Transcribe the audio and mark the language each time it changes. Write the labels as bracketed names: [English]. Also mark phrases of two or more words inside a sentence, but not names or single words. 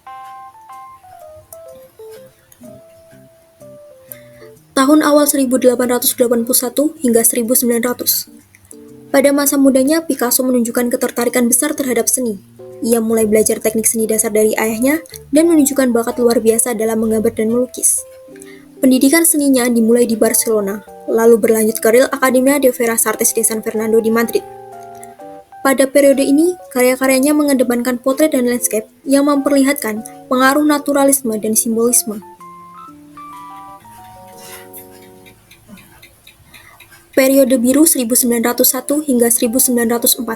[Indonesian] Tahun awal 1881 hingga 1900. Pada masa mudanya, Picasso menunjukkan ketertarikan besar terhadap seni. Ia mulai belajar teknik seni dasar dari ayahnya dan menunjukkan bakat luar biasa dalam menggambar dan melukis. Pendidikan seninya dimulai di Barcelona, lalu berlanjut ke Real Academia de Bellas Artes de San Fernando di Madrid. Pada periode ini, karya-karyanya mengedepankan potret dan landscape yang memperlihatkan pengaruh naturalisme dan simbolisme. Periode biru 1901 hingga 1904.